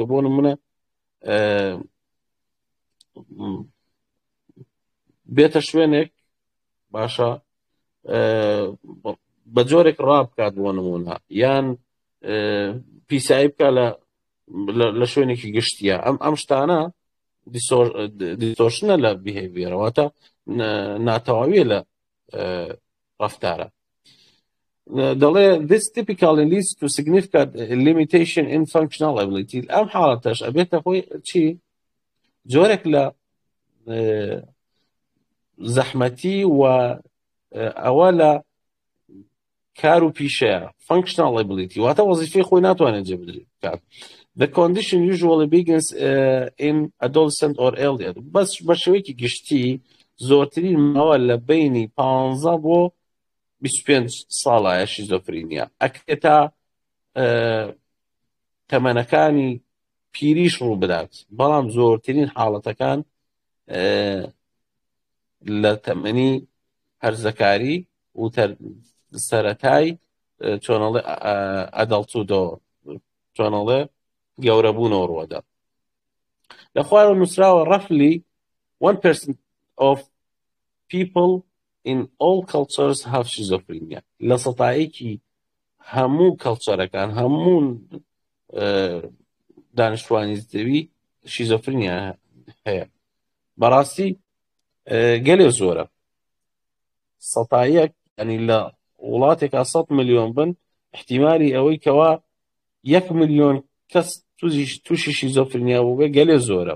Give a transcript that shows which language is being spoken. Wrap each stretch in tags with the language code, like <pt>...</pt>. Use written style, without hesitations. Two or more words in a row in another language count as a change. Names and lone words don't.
<ckb>بۆ نمونە بێتە شوێنێک باشە بە جۆرێک ڕابکات، بۆ نمونە یان پیسایی بکە لە شوێنێکی گشتیە. ئەم شتانە دیستۆرشنە لە بیهێڤیرەوەتە ناتەواویە لە ڕەفتارە. دەڵێ</ckb> <en>this typically leads to significant limitation in functional ability.</en> <ckb>ئەم حاڵەتەش ئەبێتە خۆی چی؟ جۆرێک لە زەحمەتی و ئەوە لە کار و پیشەیە.</ckb> <en>functional ability</en> <ckb>واتە وەزیفەی خۆی ناتوانێت جێبدرێت.</ckb> <en>The condition usually begins in adolescent or earlier.</en> <ckb>بەس بە شێوەیەکی گشتی زۆرترین ماوە لە بینی 15 بۆ 25 ساڵایە شیزۆفرینیا، ئەکرێتە تەمەنەکانی پیریش ڕوو بدات، بەڵام زۆرترین حاڵەتەکان لە تەمەنی هەرزەکاری و سەرەتای چۆنەڵێ ئەدەڵتودۆ چۆنەڵێ گەورەبوونەوە ڕوەدا. لە خوارەوە نووسراوە</ckb> <en>roughly 1% of people in all cultures have schizophrenia.</en> <ckb>لە سەتایەکی هەموو کەڵچەرەکان هەموو دانیشتوانی زەوی شیزۆفرینیا هەیە. بەڕاستی گەلێ زۆرە. سەتایەک ینی لە وڵاتێکا 100 ملیۆن بن احتیمالی ئەوەی کەوا 1 ملیۆن کەس تووشی شیزۆفرینیا بوو بێ گەلێ زۆرە.</ckb>